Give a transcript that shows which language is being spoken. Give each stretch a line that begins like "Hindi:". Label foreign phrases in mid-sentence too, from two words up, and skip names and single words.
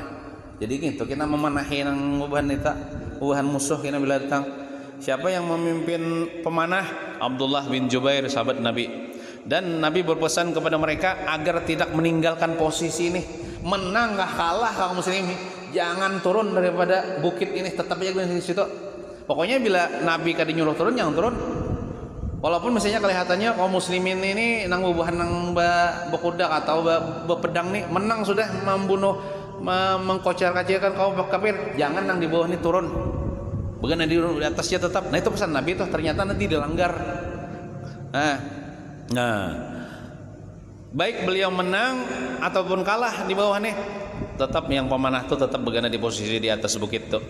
Indonesian: Jadi gitu kita memanahi nang ubahan itu, ubahan musuh kita bila datang. Siapa yang memimpin pemanah? Abdullah bin Jubair sahabat Nabi. Dan Nabi berpesan kepada mereka agar tidak meninggalkan posisi ini. Menang gak kalah kaum muslimin, jangan turun daripada bukit ini, tetap aja di situ. Pokoknya bila Nabi kada nyuruh turun jangan turun. Walaupun misalnya kelihatannya kaum muslimin ini
Banjar: nang bubuhan nang bekudak atau bepedang
Indonesian: nih menang sudah membunuh mengkocar-kacirkan kaum kafir, jangan nang di bawah ini turun. Bukan di atasnya tetap. Nah itu pesan Nabi itu ternyata nanti dilanggar. Nah, baik beliau menang ataupun kalah di bawah nih, tetap yang pemanah itu tetap berada di posisi di atas bukit tuh.